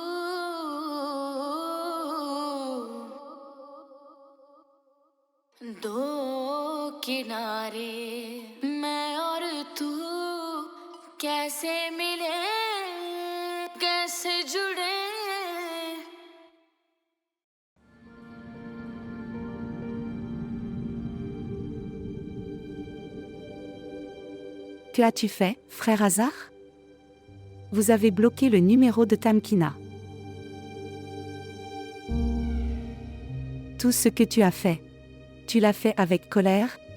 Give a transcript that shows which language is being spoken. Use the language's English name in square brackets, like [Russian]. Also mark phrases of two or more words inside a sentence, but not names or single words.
[Hindi] दो किनारे मैं और तू कैसे मिले कैसे जुड़े [French] Que as-tu fait, frère Hazard? Vous avez bloqué le numéro de Tamkina. Tout ce que tu as fait, tu l'as fait avec colère?